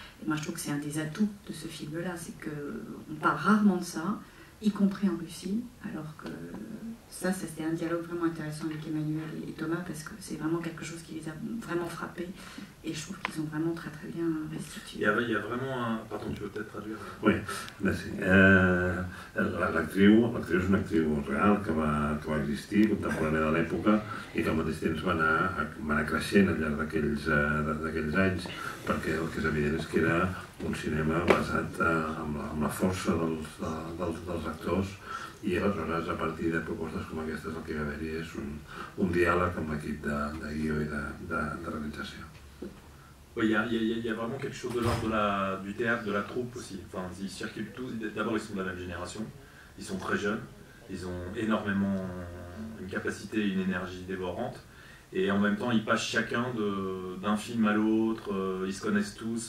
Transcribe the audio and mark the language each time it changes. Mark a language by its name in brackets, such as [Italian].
[French] Et moi, je trouve que c'est un des atouts de ce film-là, c'est qu'on parle rarement de ça, y compris en Russie, alors que ça c'était un dialogue vraiment intéressant avec Emmanuel et Thomas, parce que c'est vraiment quelque chose qui les a vraiment frappés, et je trouve qu'ils ont vraiment très très bien restitué. Il y a vraiment un... Pardon, tu veux peut-être traduire? Oui, merci. [Catalan] L'actriu és una actriu real que va existir, contemporània de l'època, i que al mateix temps va anar creixent al llarg d'aquells anys, perquè el que és evident és que era un cinema basat en la força dels actors, i aleshores a partir de propostes com aquestes el que va haver-hi és un diàleg amb l'equip de guió i de realització. [French] Oui, il y a vraiment quelque chose de l'ordre du théâtre, de la troupe aussi. Enfin, ils circulent tous. D'abord, ils sont de la même génération. Ils sont très jeunes. Ils ont énormément une capacité et une énergie dévorante. Et en même temps, ils passent chacun d'un film à l'autre, ils se connaissent tous.